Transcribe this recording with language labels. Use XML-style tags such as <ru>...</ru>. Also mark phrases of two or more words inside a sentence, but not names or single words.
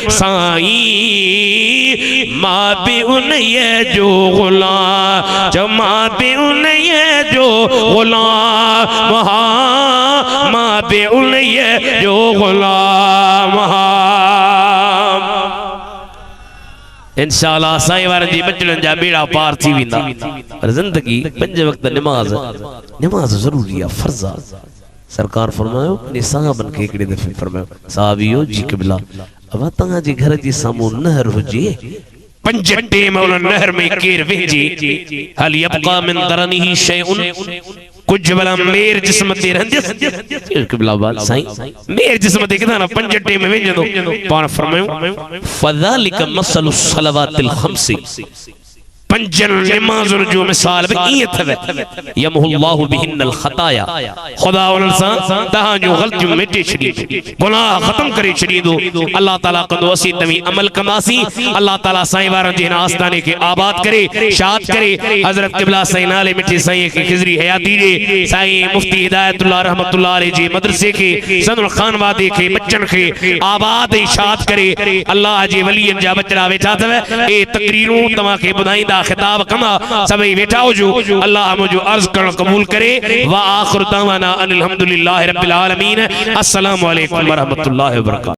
<sd>साईं मां बे उन्हीअ जो गुलाम जो मां बे उन्हीअ जो गुलाम मां बे उन्हीअ जो गुलाम इंशाअल्लाह साईं वारनि जी बचड़नि जा बेड़ा पार थी वेंदा पर ज़िंदगी पंज वक्त नमाज ज़रूरी आहे फर्ज़ आहे सरकार फरमायो ने साहबन के हिकिड़े दफ़े फरमायो साहबियो जी क़िबला अब तव्हांजे घर जे साम्हूं नहर हुजे पंज टेम उन नहर में केर वेंजे</sd> <ar>هل يبقى من درنه شيء</ar> <sd>कुछ भला मेर जिस्म ते रहंदस क़िबला बाल साईं मेर जिस्म ते किथा न पंज टेम वेंजो पाण फरमायो</sd> <ar>فذلك مثل الصلوات الخمس</ar> <sd>पंजन नमाज़ुन जो मिसाल बि ईअं अथव</sd> <ar>يمحو الله بهن الخطايا</ar> <sd>खुदा उन्हनि सां तव्हां जूं ग़लतियूं मिटे छॾींदो गुनाह ख़त्म करे छॾींदो अल्लाह ताला कंदो असीं तव्हीं अमल कंदासीं अल्लाह ताला साईं वारनि जे हिन आस्थाने खे आबाद करे शाद करे हज़रत क़िबला साईं नाले मिठे साईं खे खिज़री हयाती ॾे साईं मुफ्ती हिदायतुल्लाह</sd> <ar>رحمة الله عليه</ar> <sd>जे मदरसे खे सदुल खान वादे खे बच्चन खे आबाद ऐं शाद करे अल्लाह जे वलियन जा बचड़ा वेठा अथव ए तकरीरूं तव्हां खे ॿुधाईंदा खिताब कमा सभई वेठा हुजो अल्लाह मुझो अर्ज करण कबूल करे</sd> <ar>و آخر دعوانا أن الحمد لله رب العالمين السلام عليكم و رحمة الله و بركاته.</ar>